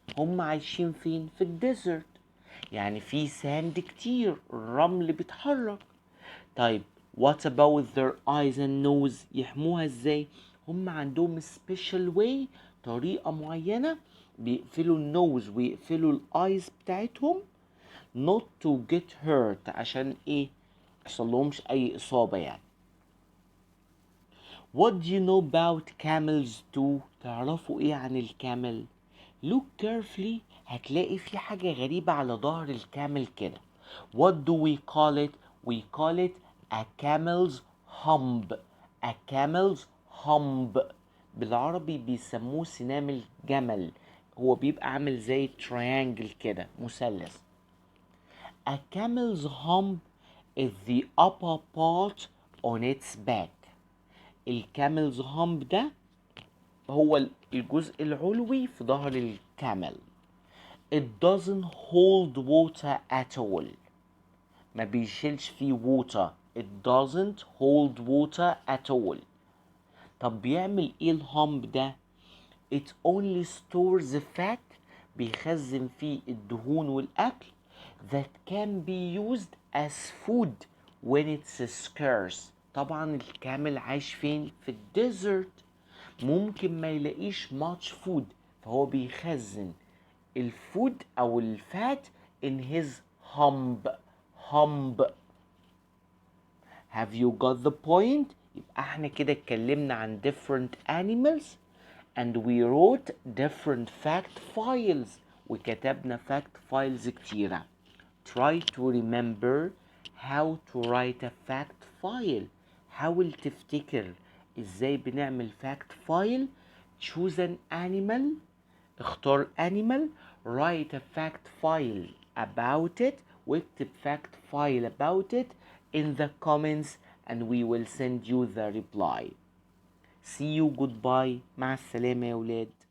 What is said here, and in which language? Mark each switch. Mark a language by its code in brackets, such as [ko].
[ar] هم عايشين فين؟ في الديزرت، يعني في ساند كتير، الرمل بيتحرك. طيب [en] what about their eyes and nose؟ [ar] يحموها ازاي؟ هم عندهم [en] special way، [ar] طريقة معينة بيقفلوا النوز ويقفلوا الايز بتاعتهم [en] not to get hurt، [ar] عشان ايه؟ ميحصلهمش اي اصابة يعني. [en] What do you know about camels too؟ [ar] تعرفوا ايه عن الكامل؟ [en] Look carefully، [ar] هتلاقي في حاجة غريبة على ظهر الكامل كده. [en] What do we call it؟ We call it a camel's hump. A camel's hump. [ar] بالعربي بيسموه سنام الجمل. هو بيبقى عامل زي triangle كده، مثلث. [en] A camel's hump is the upper part on its back. [ar] الكاملز هامب ده هو الجزء العلوي في ظهر الكامل. [en] It doesn't hold water at all. [ar] ما بيشيلش فيه water. [en] It doesn't hold water at all. [ar] طب بيعمل ايه الهامب ده؟ [en] It only stores fat. [ar] بيخزن فيه الدهون والأكل [en] that can be used as food when it's scarce. [ar] طبعا الكامل عايش فين؟ في الديزرت، ممكن ما يلاقيش [en] much food، [ar] فهو بيخزن الفود او الفات [en] in his hump. hump. Have you got the point؟ [ar] يبقى احنا كده اتكلمنا عن [en] different animals and we wrote different fact files، [ar] وكتبنا [en] fact files كتيرة. Try to remember how to write a fact file. [ar] حاول تفتكر ازاي بنعمل fact file. [en] Choose an animal. [ar] اختار [en] animal. Write a fact file about it. [ar] واكتب [en] fact file about it in the comments and we will send you the reply. See you. Goodbye. [ar] مع السلامة يا ولاد.